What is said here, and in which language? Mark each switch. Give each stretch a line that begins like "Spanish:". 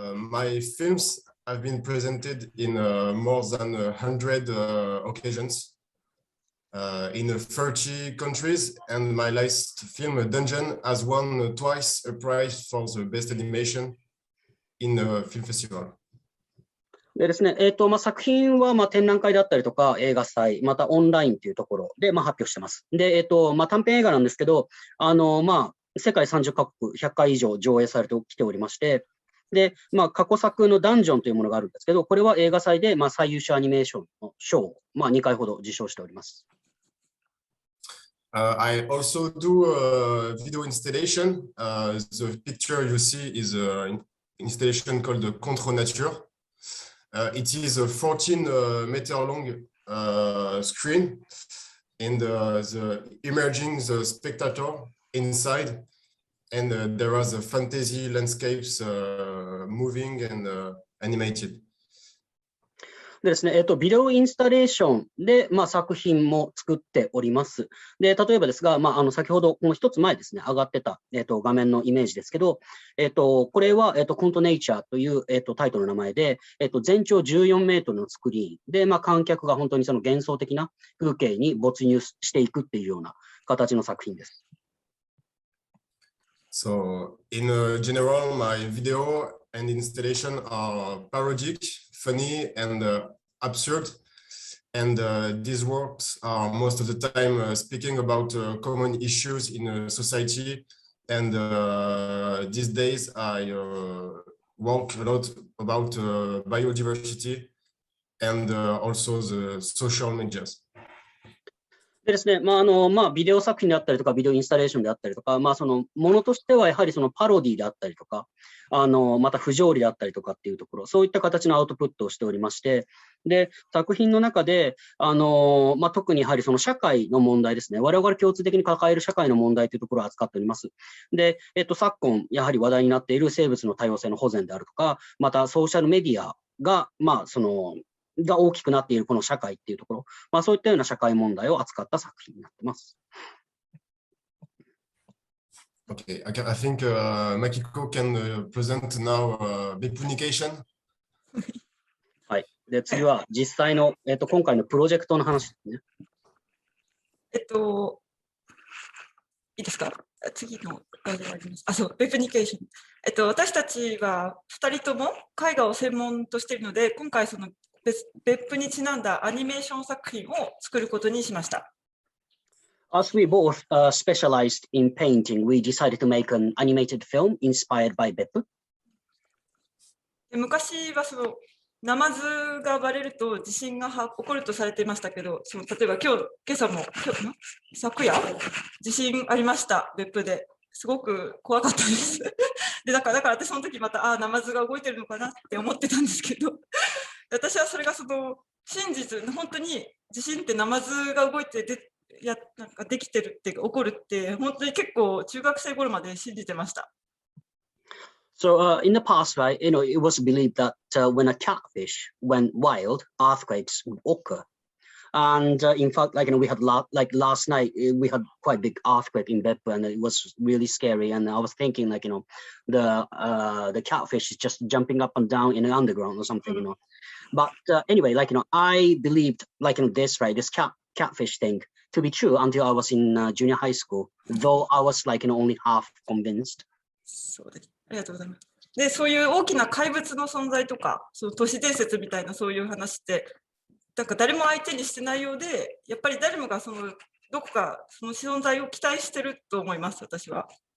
English: My films have been presented in more than 100 occasions in 30 countries, and my last film, Dungeon, has won twice a prize for the best animation in a film festival.
Japanese: でですね、作品は展覧会であったりとか、映画祭、またオンラインというところで発表してます。で、短編映画なんですけど、世界30カ国100回以上上映されてきておりまして、で、過去作のダンジョンというものがあるんですけど、これは映画祭で最優秀アニメーションの賞を2回ほど受賞しております。
English: I also do a video installation. The picture you see is an installation called the Contre Nature. It is a 14-meter long screen, and the emerging the spectator inside, and there are the fantasy landscapes moving and animated.
Japanese: でですね、ビデオインスタレーションで、作品も作っております。で、例えばですが、先ほどこの一つ前ですね、上がってた、画面のイメージですけど、これは、コントネイチャーという、タイトルの名前で、全長14メートルのスクリーンで、観客が本当にその幻想的な風景に没入していくっていうような形の作品です。
English: So, in general, my video and installation are parodic, funny, and absurd. And these works are most of the time speaking about common issues in society. And these days, I work a lot about biodiversity and also the social medias.
Japanese: でですね、ビデオ作品であったりとか、ビデオインスタレーションであったりとか、そのものとしてはやはりそのパロディであったりとか、また不条理であったりとかっていうところ、そういった形のアウトプットをしておりまして、で、作品の中で、特にやはりその社会の問題ですね、我々共通的に抱える社会の問題というところを扱っております。で、昨今、やはり話題になっている生物の多様性の保全であるとか、またソーシャルメディアが、が大きくなっているこの社会っていうところ、そういったような社会問題を扱った作品になっています。
English: Okay, I think Makiko can present now BEPPU.
Japanese: はい。で、次は実際の、今回のプロジェクトの話ですね。いいですか？次の画であります。そう、ベプニケーション。私たちは2人とも絵画を専門としているので、今回その別府にちなんだアニメーション作品を作ることにしました。
English: As we both specialized in painting, we decided to make an animated film inspired by BEPPU.
Japanese: 昔はそのナマズがバレると地震が起こるとされていましたけど、例えば今朝も昨夜地震ありました、別府で。すごく怖かったです。でだから私その時またナマズが動いてるのかなって思ってたんですけど、私はそれがその真実、本当に地震ってナマズが動いてなんかできてるって起こるって本当に結構中学生頃まで信じてました。
English: So in the past, right, it was believed that when a catfish went wild, earthquakes would occur. And in fact, we had last night, we had quite a big earthquake in Beppu, and it was really scary. And I was thinking, the catfish is just jumping up and down in the underground or something, But anyway, I believed, this catfish thing to be true until I was in junior high school, though I was only half convinced.
Japanese: そうです。ありがとうございます。で、そういう大きな怪物の存在とか、その都市伝説みたいなそういう話って、なんか誰も相手にしてないようで、やっぱり誰もがどこかその存在を期待してると思います、私は。